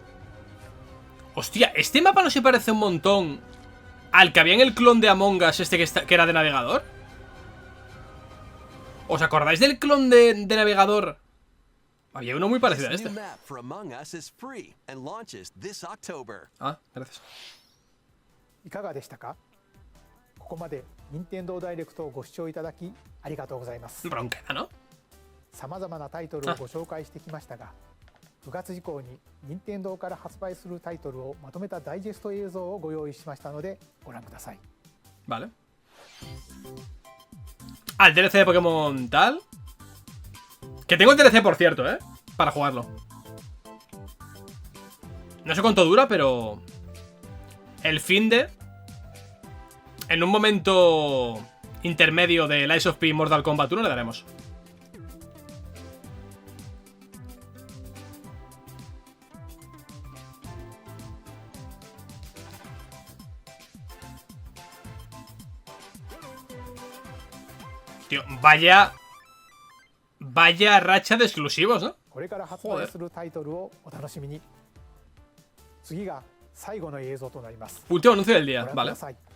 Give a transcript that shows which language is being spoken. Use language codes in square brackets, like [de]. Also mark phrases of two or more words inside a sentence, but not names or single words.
[es] Hostia, ¿este mapa no se parece un montón al que había en el clon de Among Us, este que era de navegador? ¿Os acordáis del clon de navegador? Había uno muy parecido a este. Ah, gracias. [ja] いかがでしたか？ここまで任天堂ダイレクトをご視聴いただきありがとうございます。 [es] Bronqueda, ¿no? [ja] さまざまなタイトルをご紹介してきましたが、9月以降に任天堂から発売するタイトルをまとめたダイジェスト映像をご用意しましたのでご覧ください。 [es] Vale. Ah, el DLC de Pokémon tal. Que tengo el DLC, por cierto, para jugarlo. No sé cuánto dura, pero el finde, en un momento intermedio de Lies of P Mortal Kombat 1 le daremos. Tío, vaya racha de exclusivos, ¿no? [ja] これから発売するタイトルをお楽しみに。次が最後の映像となります。 [es] Último anuncio del día, [ja] ご覧く [es] vale. [ja] ださい。